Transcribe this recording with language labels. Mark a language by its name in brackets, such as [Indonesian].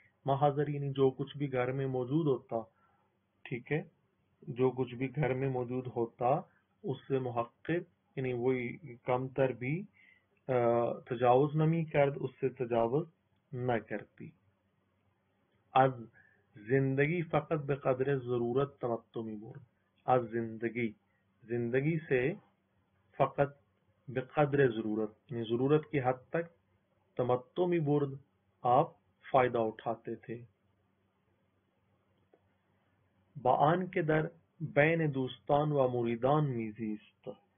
[Urdu] ما حضر یعنی جو کچھ بھی گھر میں موجود ہوتا، ٹھیک ہے، جو کچھ بھی گھر میں موجود ہوتا اس سے محقق یعنی وہی کم تر بھی [Persian] تجاوز نمی کرد، [Urdu] اس سے تجاوز نہ کرتی. [Persian] از زندگی فقط بقدر ضرورت تمتع می برد. [Urdu] از زندگی سے فقط بقدر ضرورت یعنی ضرورت کی حد تک [Persian] تمتع می برد [Urdu] آپ فائدہ اٹھاتے تھے. [Persian] با آن کے در بین دوستان و مریدان میزیست.